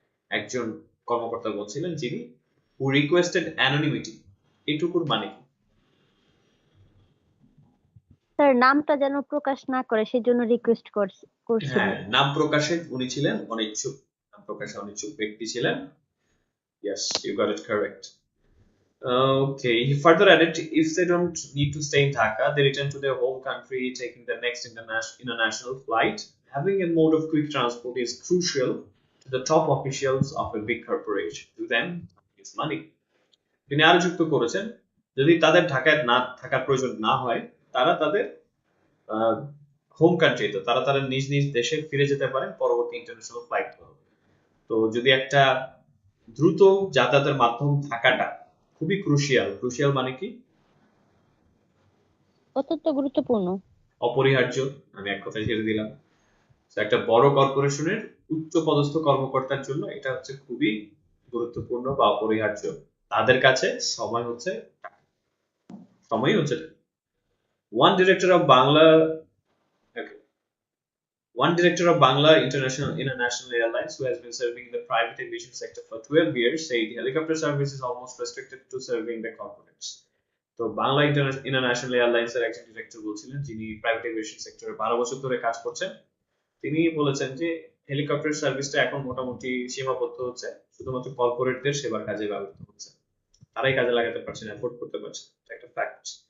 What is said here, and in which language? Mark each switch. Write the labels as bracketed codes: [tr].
[bn] একজন কর্মকর্তা বলছিলেন যিনি [en] who requested anonymity, [bn] এইটুকুর মানে কি? স্যার নামটা যেন প্রকাশ না করে সেজন্য রিকোয়েস্ট করছিল। হ্যাঁ, নাম প্রকাশে উনি ছিলেন অনিচ্ছুক, নাম প্রকাশে অনিচ্ছুক ব্যক্তি ছিলেন। [en] Yes, you got it correct. Okay, he further added, if they don't need to stay in Dhaka, they return to their home country, taking the next international flight. Having a mode of quick transport is crucial to the top officials of a big corporation. To them, it's money. [bn] তিনি আরো যুক্ত করেছেন, যদি তাদের ঢাকায় না থাকার প্রয়োজন না হয়, তারা তাদের হোম কান্ট্রিতে, তারা তাদের নিজ নিজ দেশে ফিরে যেতে পারেন পরবর্তী ইন্টারন্যাশনাল ফ্লাইট ধরে। তো যদি একটা দ্রুত যাতায়াতের মাধ্যম থাকাটা খুবই ক্রুশিয়াল মানে কি? অত্যন্ত গুরুত্বপূর্ণ, অপরিহার্য। আমি এক কথায় ছেড়ে দিলাম। একটা বড় কর্পোরেশনের উচ্চ পদস্থ কর্মকর্তার জন্য এটা হচ্ছে খুবই গুরুত্বপূর্ণ বা অপরিহার্য। তাদের কাছে সময় হচ্ছে সময়ই হচ্ছে [en] one director of Bangla okay. One director of Bangla International Airlines, who has been serving in the private aviation sector for 12 years, said helicopter service is almost restricted to serving the corporates. [bn] তো Bangla international airlines এর একজন director বলছিলেন, যিনি private aviation সেক্টরে 12 বছর ধরে কাজ করছেন, তিনি বলেছেন যে হেলিকপ্টার সার্ভিসটা এখন মোটামুটি সীমাবদ্ধ হচ্ছে, শুধুমাত্র কর্পোরেটদের সেবার কাজে ব্যবহৃত হচ্ছে, তারাই কাজে লাগাতে পারছেন, অ্যাফোর্ড করতে পারছেন, এটা একটা ফ্যাক্ট।